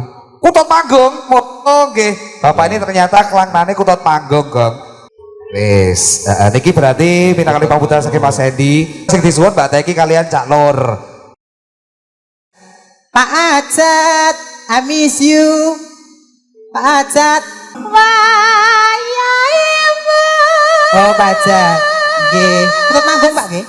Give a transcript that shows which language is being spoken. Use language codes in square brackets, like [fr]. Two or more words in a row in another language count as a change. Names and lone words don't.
[jv] Kutut Panggung. Oh nggih. [id] Bapak ini ternyata [jv] kelangnane Kutut Panggung, Gong. Wis, niki berarti minangkani pamrutan saking Mas Hendy. Sing disuwun Mbak Teki kalian Cak Lur. Pak Ajat, [en] I miss you. [jv] Pak Ajat. Wayahe. Oh, Pak Ajat. Nggih. Kutut Panggung, Pak nggih.